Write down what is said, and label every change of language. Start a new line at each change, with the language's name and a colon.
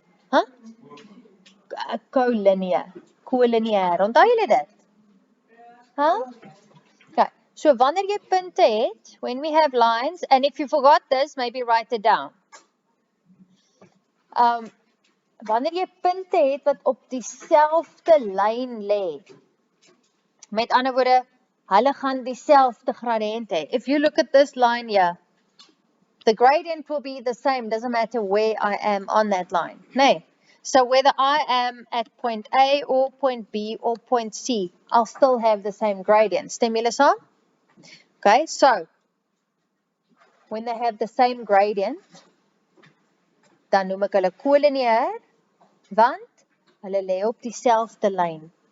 Afrikaans: Huh? Collinear. Collinear. Onthou julle dit? Huh? Okay.
English: So
Afrikaans: wanneer jy punte het,
English: when we have lines, and if you forgot this, maybe write it down.
Afrikaans: Wanneer jy punte het wat op dieselfde lyn lê. Met ander woorde, hulle gaan dieselfde gradient hê.
English: If you look at this line here, the gradient will be the same, doesn't matter where I am on that line.
Afrikaans: Nee.
English: So whether I am at point A or point B or point C, I'll still have the same gradient.
Afrikaans: Stem julle saam?
English: Okay, so when they have the same gradient,
Afrikaans: dan noem ek hulle collinear, want hulle lê op dieselfde lyn.